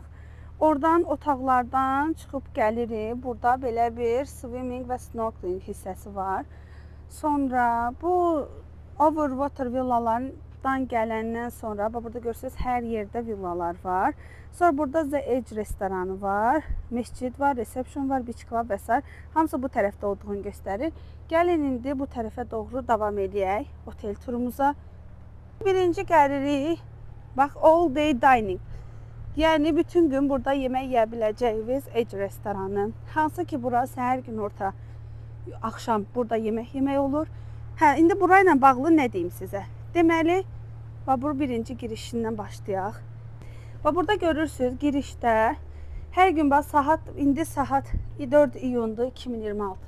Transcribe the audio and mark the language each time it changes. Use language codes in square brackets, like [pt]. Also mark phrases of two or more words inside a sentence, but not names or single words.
[az] Oradan otaqlardan çıxıb gəlirik. Burada belə bir swimming və snorkeling hissəsi var. Sonra bu overwater villalardan gələndən sonra burada görürsünüz hər yerdə villalar var. Sonra burada The Edge restoranı var, mescid var, reception var, [en] beach club [az] və s. Hamısı bu tərəfdə olduğunu göstərir. Gəlin indi bu tərəfə doğru davam edək otel turumuza. Birinci gəlirik, bax, [en] all day dining. [az] Yəni bütün gün burada yemək yeyə biləcəyiniz Edge restoranı. Hansı ki bura səhər gün orta axşam burada yemək olur. Hə, indi burayla bağlı nə deyim sizə? Deməli, bu birinci girişindən başlayaq. Və burada görürsünüz girişdə hər gün saat, indi saat 4 iyundur 2026.